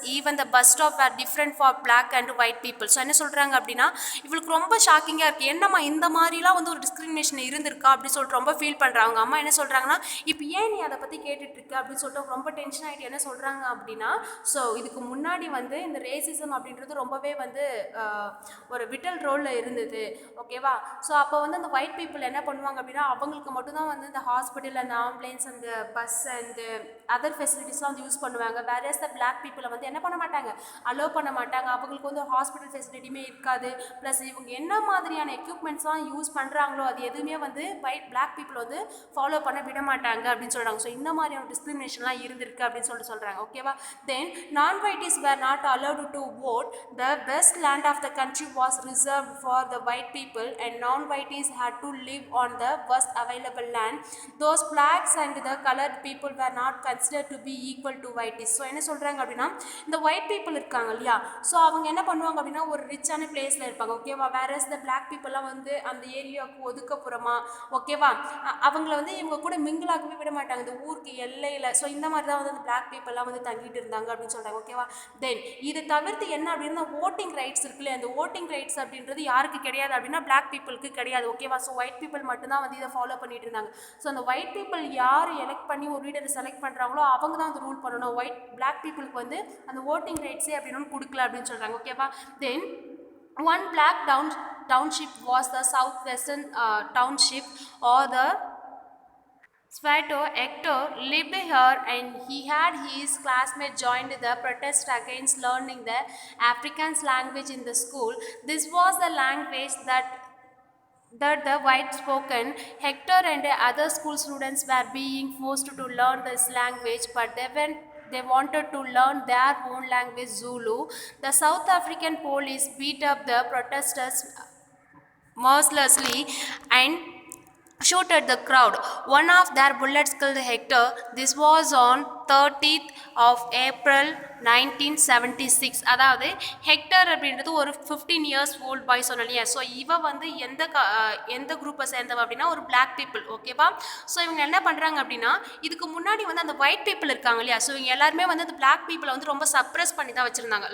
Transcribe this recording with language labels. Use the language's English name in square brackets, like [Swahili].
[English] Even the bus stop were different for black and white people. [Tamil] So என்ன சொல்கிறாங்க அப்படின்னா இவளுக்கு ரொம்ப ஷாக்கிங்காக இருக்குது. என்னம்மா இந்த மாதிரிலாம் வந்து ஒரு டிஸ்கிரிமினேஷன் இருந்திருக்கா அப்படின்னு சொல்லிட்டு ரொம்ப ஃபீல் பண்ணுறாங்க. அம்மா என்ன சொல்கிறாங்கன்னா இப்போ ஏன் நீ அதை பற்றி கேட்டுட்ருக்க அப்படின்னு சொல்லிட்டு ரொம்ப டென்ஷன் ஆகிட்டு என்ன சொல்கிறாங்க அப்படின்னா ஸோ இதுக்கு முன்னாடி வந்து இந்த ரேசிசம் அப்படின்றது ரொம்பவே வந்து ஒரு விட்டல் ரோலில் இருந்தது. ஓகேவா? ஸோ அப்போ வந்து அந்த ஒயிட் பீப்புள் என்ன பண்ணுவாங்க அப்படின்னா அவங்களுக்கு மட்டும்தான் வந்து இந்த ஹாஸ்பிட்டல் அந்த ஆம்புலன்ஸ் அந்த பஸ் அண்ட் அதர் ஃபெசிலிட்டிஸ்லாம் வந்து யூஸ் பண்ணுவாங்க. வேறஸ் த பிளாக் பீப்புளை வந்து என்ன பண்ண மாட்டாங்க, அலோவ் பண்ண மாட்டாங்க. அவங்களுக்கு வந்து ஹாஸ்பிட்டல் ஃபெசிலிட்டியுமே இருக்காது. ப்ளஸ் இவங்க என்ன மாதிரியான எக்யூப்மெண்ட்ஸ்லாம் யூஸ் பண்ணுறாங்களோ அது எதுவுமே வந்து பிளாக் பீப்புள் வந்து ஃபாலோ பண்ண விட மாட்டாங்க அப்படின்னு சொல்கிறாங்க. ஸோ இந்த மாதிரியான டிஸ்கிரிமினேஷன்லாம் இருந்திருக்கு அப்படின்னு சொல்லிட்டு சொல்கிறாங்க. ஓகேவா? [English] Then நான் whites were not allowed to vote. The best land of the country was reserved for the white people and non-whites had to live on the worst available land. Those blacks and the colored people were not considered to be equal to whites. [Tamil] So என்ன சொல்கிறாங்க அப்படின்னா இந்த white people இருக்காங்க இல்லையா, so அவங்க என்ன பண்ணுவாங்க அப்படின்னா ஒரு ரிச்சான பிளேஸில் இருப்பாங்க ஓகேவா. வேற இந்த பிளாக் பீப்புளெலாம் வந்து அந்த ஏரியாவுக்கு ஒதுக்கப்புறமா ஓகேவா அவங்கள வந்து இவங்க கூட மிங்கிளாகவே விட மாட்டாங்க இந்த ஊருக்கு எல்லையில். ஸோ இந்த மாதிரி தான் வந்து அந்த பிளாக் பீப்புளெலாம் வந்து தங்கிட்டு இருந்தாங்க அப்படின்னு சொல்கிறாங்க ஓகேவா. தென் இது தவிர்த்து என்ன அப்படின்னா ஓட்டிங் ரைட்ஸ் இருக்குல்ல, அந்த ஓட்டிங் ரைட்ஸ் அப்படின்றது யாருக்கு கிடையாது அப்படின்னா பிளாக் பீப்புளுக்கு கிடையாது ஓகேவா. ஸோ ஒயிட் பீப்புள் மட்டும்தான் வந்து இதை ஃபாலோ பண்ணிட்டு இருந்தாங்க. ஸோ அந்த ஒயிட் பீப்புள் யார் எலெக்ட் பண்ணி ஒரு லீடரை செலக்ட் பண்ணுறாங்களோ அவங்க தான் வந்து ரூல் பண்ணணும். பிளாக் பீப்புளுக்கு வந்து அந்த ஓட்டிங் ரைட்ஸே அப்படின்னு கொடுக்கல அப்படின்னு சொல்கிறாங்க ஓகேவா. [English] Then one black township was the southwestern township or the Svato Hector lived here and he had his classmates joined the protest against learning the Afrikaans language in the school. This was the language that the white spoken. Hector and other school students were being forced to learn this language, but they wanted to learn their own language, Zulu. The South African police beat up the protesters mercilessly and shoot at the crowd. One of their bullets killed Hector. This was on 30th of April 1976. [Tamil] அதாவது hectare அப்படின்றது ஒரு [English] 15 years old [Tamil] பாய் சொன்னலையா. So இவ வந்து எந்த குரூப்பை சேர்ந்தவ அப்படின்னா ஒரு black people ஓகேவா. ஸோ இவங்க என்ன பண்ணுறாங்க அப்படின்னா இதுக்கு முன்னாடி வந்து அந்த ஒயிட் பீப்புள் இருக்காங்க இல்லையா, ஸோ இவங்க எல்லாருமே வந்து அந்த பிளாக் பீப்புளை வந்து ரொம்ப சப்ரெஸ் பண்ணி தான் வச்சுருந்தாங்க.